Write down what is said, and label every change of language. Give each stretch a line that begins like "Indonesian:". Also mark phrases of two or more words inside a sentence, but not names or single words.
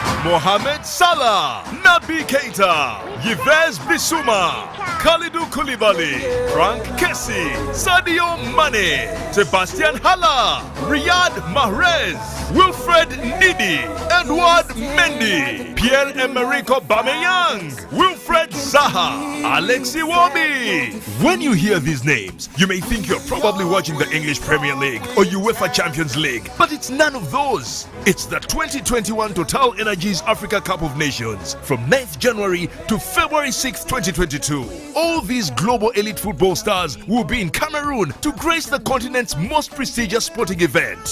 English: Mohamed Salah, Naby Keita, Yves Bissouma, Kalidou Koulibaly, Frank Kessie, Sadio Mane, Sebastian Haller, Riyad Mahrez, Wilfred Ndidi, Edouard Mendy, Pierre-Emerick Aubameyang, Wilfred Zaha, Alex Iwobi. When you hear these names, you may think you're probably watching the English Premier League or UEFA Champions League, but it's none of those. It's the 2021 Total Energies Africa Cup of Nations from 9th January to February 6, 2022. All these global elite football stars will be in Cameroon to grace the continent's most prestigious sporting event.